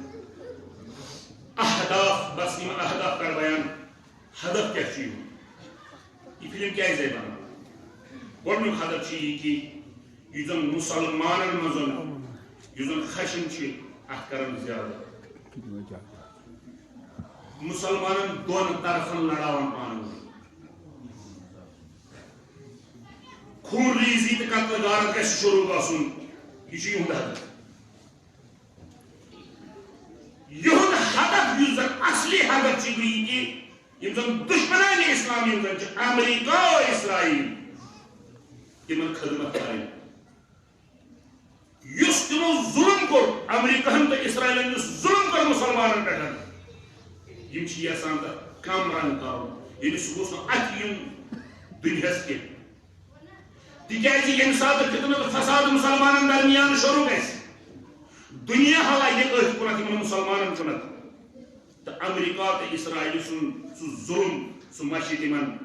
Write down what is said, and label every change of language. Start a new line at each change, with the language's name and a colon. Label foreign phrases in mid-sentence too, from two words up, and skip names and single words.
Kashmiri: اہداف بس یہ اہداف کر بیان
Urdu: ہدف کیا چیز یہ فلم کیا بنا
Kashmiri: گۄڈنیُک ہدف یہ کہ یہ زن مسلمانن مزن یہ زن خشم ات کران زیادہ مسلمانن دون طرفن لڑاون پان خون ریزی تو قتل غارت گژھِ شروع گژھُن یہ چھُ یِہُنٛد ہدف یِہُنٛد ہدف یُس زن اصلی ہدف چھُ یہِ کہِ یِم زن دشمنان اسلام یِم زن چھِ امریکہ و اسرائیل تِمن خدمت کرٕنۍ یُس تِمو ظلم کوٚر امریکہن تہٕ اسرائیلن یُس ظلم کوٚر مسلمانن پٮ۪ٹھ یِم چھِ یژھان تتھ کم رنگ کرُن یعنی سُہ گوٚژھ نہٕ اَتھِ یُن دُنیاہس کینٛہہ تِکیازِ ییٚمہِ ساتہٕ فتنہٕ تہٕ فساد مسلمانن درمیان شروع گژھِ دنیا ہلایہِ أتھۍ کُنتھ یِمن مسلمانن کُنتھ تہٕ امریکہ تہٕ اسرائیل سُنٛد سُہ ظلم سُہ مشہِ تِمن